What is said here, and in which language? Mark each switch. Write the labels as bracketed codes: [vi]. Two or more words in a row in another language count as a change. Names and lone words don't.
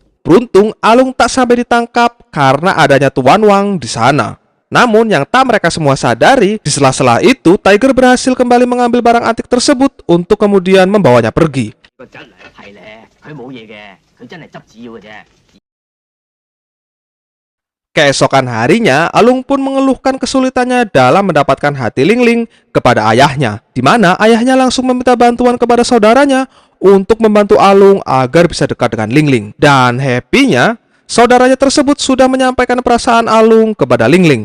[id] Beruntung Alung tak sampai ditangkap karena adanya Tuan Wang di sana. Namun yang tak mereka semua sadari, di sela-sela itu Tiger berhasil kembali mengambil barang antik tersebut untuk kemudian membawanya pergi. [yue] 係咧，佢冇嘢嘅，佢真係執紙要嘅啫。 [id] Keesokan harinya, Alung pun mengeluhkan kesulitannya dalam mendapatkan hati Ling Ling kepada ayahnya, di mana ayahnya langsung meminta bantuan kepada saudaranya untuk membantu Alung agar bisa dekat dengan Ling Ling. Dan happy-nya, saudaranya tersebut sudah menyampaikan perasaan Alung kepada Ling Ling.